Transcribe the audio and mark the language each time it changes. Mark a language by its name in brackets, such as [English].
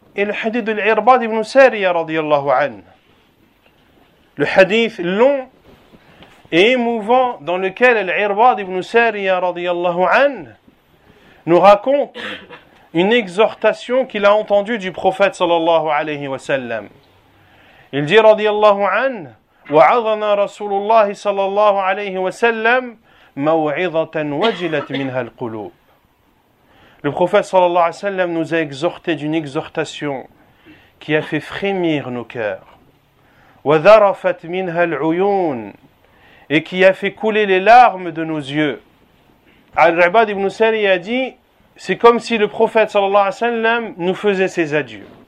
[French] Et le hadith de l'Irbad ibn Sariya radiyallahu anhu. Le hadith long et émouvant dans lequel l'Irbad ibn Sariya radiyallahu anhu nous raconte une exhortation qu'il a entendue du prophète sallallahu alayhi wa sallam. Il dit radiyallahu anhu, [Arabic] وَعَظَنَا رَسُولُ اللَّهِ صَلَى اللَّهُ عَلَيْهِ وَسَلَّمْ مَوْعِظَةً وَجِلَتْ مِنْهَا الْقُلُوبِ. [French] Le prophète sallallahu alayhi wa sallam nous a exhortés d'une exhortation qui a fait frémir nos cœurs. [Arabic] وَذَرَفَتْ مِنْهَا الْعُيُونَ. [French] Et qui a fait couler les larmes de nos yeux. Al-Ibad ibn Sari a dit, c'est comme si le prophète sallallahu alayhi wa sallam nous faisait ses adieux.